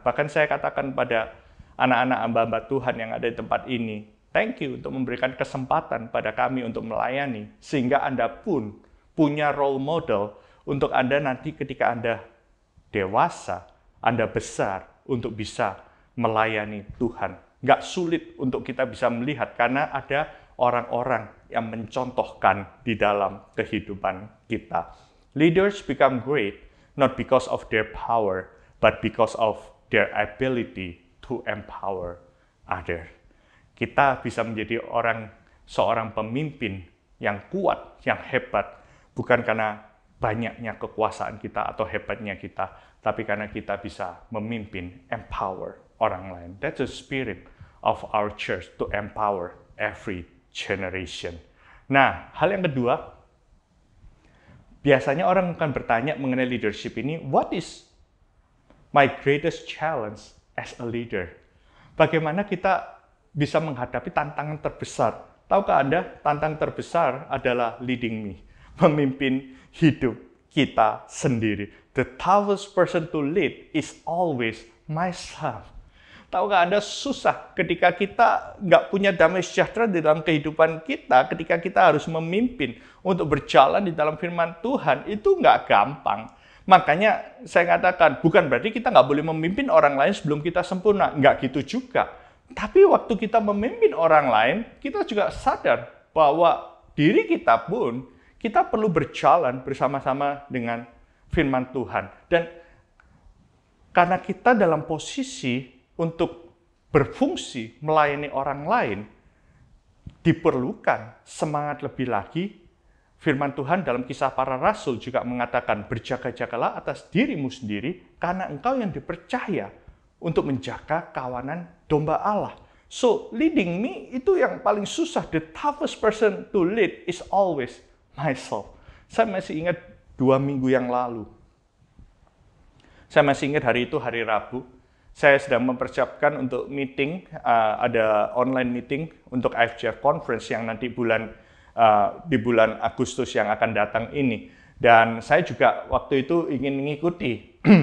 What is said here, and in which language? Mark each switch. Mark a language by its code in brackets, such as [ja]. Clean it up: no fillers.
[id] Bahkan saya katakan pada anak-anak hamba-hamba Tuhan yang ada di tempat ini, [en] thank you [id] untuk memberikan kesempatan pada kami untuk melayani, sehingga Anda pun punya role model untuk Anda nanti ketika Anda dewasa, Anda besar untuk bisa melayani Tuhan. Nggak sulit untuk kita bisa melihat karena ada orang-orang yang mencontohkan di dalam kehidupan kita. [en] Leaders become great not because of their power, but because of their ability to empower others. [id] Kita bisa menjadi seorang pemimpin yang kuat, yang hebat, bukan karena banyaknya kekuasaan kita atau hebatnya kita, tapi karena kita bisa memimpin, [en] empower [id] orang lain. [en] That's the spirit of our church, to empower every generation. [id] Nah, hal yang kedua, biasanya orang akan bertanya mengenai leadership ini, [en] what is my greatest challenge as a leader? [id] Bagaimana kita bisa menghadapi tantangan terbesar? Tahukah Anda, tantangan terbesar adalah [en] leading me, [id] memimpin hidup kita sendiri. [en] The toughest person to lead is always myself. [id] Tahukah Anda, susah ketika kita nggak punya damai sejahtera di dalam kehidupan kita, ketika kita harus memimpin untuk berjalan di dalam firman Tuhan, itu nggak gampang. Makanya saya katakan, bukan berarti kita nggak boleh memimpin orang lain sebelum kita sempurna. Nggak gitu juga. Tapi waktu kita memimpin orang lain, kita juga sadar bahwa diri kita pun, kita perlu berjalan bersama-sama dengan firman Tuhan. Dan karena kita dalam posisi untuk berfungsi melayani orang lain, diperlukan semangat lebih lagi. Firman Tuhan dalam Kisah Para Rasul juga mengatakan, berjaga-jagalah atas dirimu sendiri, karena engkau yang dipercaya untuk menjaga kawanan domba Allah. So, [en] leading me [id] itu yang paling susah. [en] The toughest person to lead is always myself. [id] Saya masih ingat 2 minggu yang lalu. Saya masih ingat hari itu, hari Rabu. Saya sedang mempersiapkan untuk meeting, ada online meeting untuk IFJF Conference yang nanti di bulan Agustus yang akan datang ini. Dan saya juga waktu itu ingin mengikuti.